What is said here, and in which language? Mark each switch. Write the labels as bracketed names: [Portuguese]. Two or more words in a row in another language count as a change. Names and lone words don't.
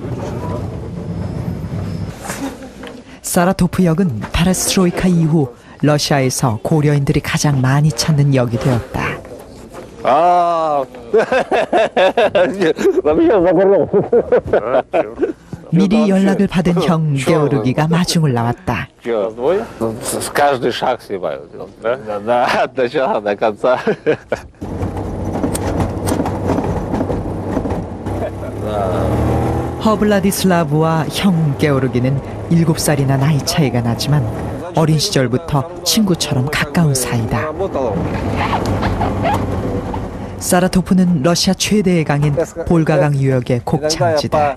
[Korean] 사라토프역은 페레스트로이카 이후 러시아에서 고려인들이 가장 많이 찾는 역이 되었다. 미리 연락을 받은 형 게오르기가 마중을 나왔다. [Russian] Каждый шаг снимают. Да, от начала до конца. [Korean] 허블라디슬라브와 형 게오르기는 7살이나 나이 차이가 나지만 어린 시절부터 친구처럼 가까운 사이다. 사라토프는 러시아 최대의 강인 볼가강 유역의 곡창지다.